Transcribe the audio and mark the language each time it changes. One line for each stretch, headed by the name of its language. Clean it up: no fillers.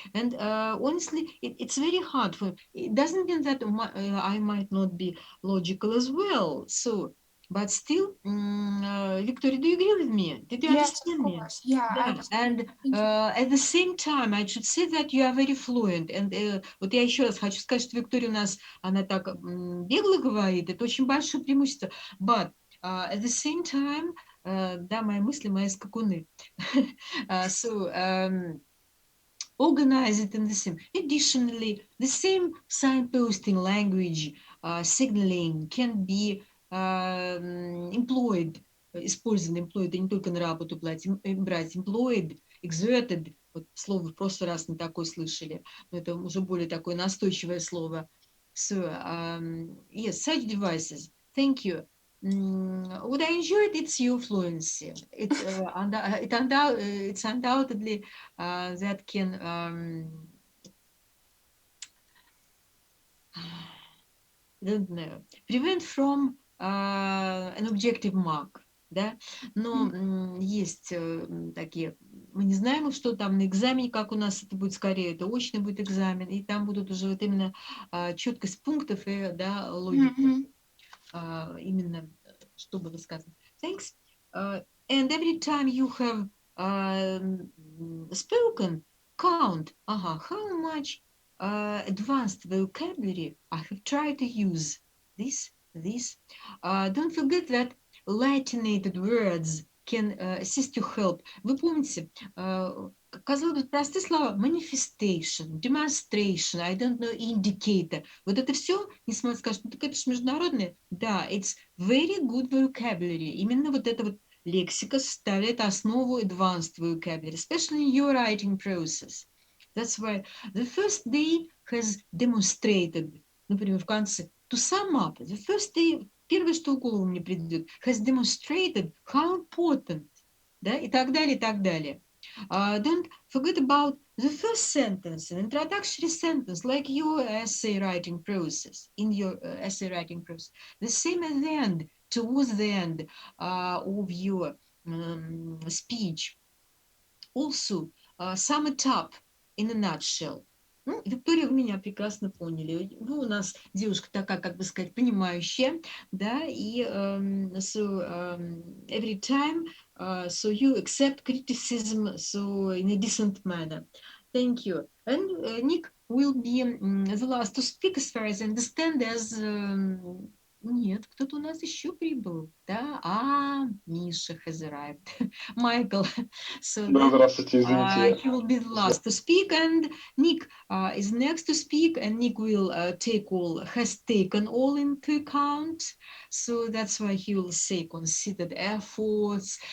English: And honestly, it's very hard for, it doesn't mean that I might not be logical as well. So, but still, Victoria, do you agree with me? Did you understand me? Yeah, I understand. And at the same time, I should say that you are very fluent.
Russian: And вот я еще раз хочу сказать, что Виктория у нас, она так бегло говорит, это очень большое преимущество.
English: But at the same time, да,
Russian: мои мысли, мои скакуны.
English: So, organize it in the same. Additionally, the same signposting language signaling can be employed,
Russian: использован, employed, не только на работу брать, employed, exerted, вот слово в прошлый раз не такое слышали, но это уже более такое настойчивое слово.
English: So, yes, such devices. Thank you. What I enjoyed, it's your fluency. It's undoubtedly that can don't know, prevent from an objective mark,
Russian: да, но есть такие, мы не знаем, что там на экзамене, как у нас это будет скорее, это очный будет экзамен, и там будут уже вот именно четкость пунктов и, да, логика, именно, что было сказано.
English: Thanks. And every time you have spoken, count, how much advanced vocabulary I have tried to use. This. Don't forget that Latinated words can assist you help.
Russian: Вы помните, казалось бы, простые слова manifestation, demonstration,
English: I don't know,
Russian: indicator. Вот это все, несмотря скажут, ну так это же международное.
English: Да, it's very good vocabulary.
Russian: Именно вот эта вот лексика составляет основу
English: advanced vocabulary, especially in your writing process. That's why the first day has demonstrated, например, в конце, to sum up, the first day,
Russian: первое, что в голову мне придет,
English: has demonstrated how important, да,
Russian: и так далее, и так далее.
English: Don't forget about the first sentence, an introductory sentence, like your essay writing process, in your essay writing process. The same at the end, towards the end of your speech. Also, sum it up in a nutshell.
Russian: Ну, Виктория, вы меня прекрасно поняли. Вы у нас девушка такая, как бы сказать, понимающая, да,
English: и every time, so you accept criticism, so in a decent manner. Thank you. And Nick will be the last to speak, as far as I understand, as...
Russian: Нет, кто-то у нас еще прибыл, да?
English: Миша has arrived. Michael. So
Russian: да, здравствуйте, извините.
English: He will be the last to speak, and Nick is next to speak, and Nick will has taken all into account. So that's why he will say considered efforts.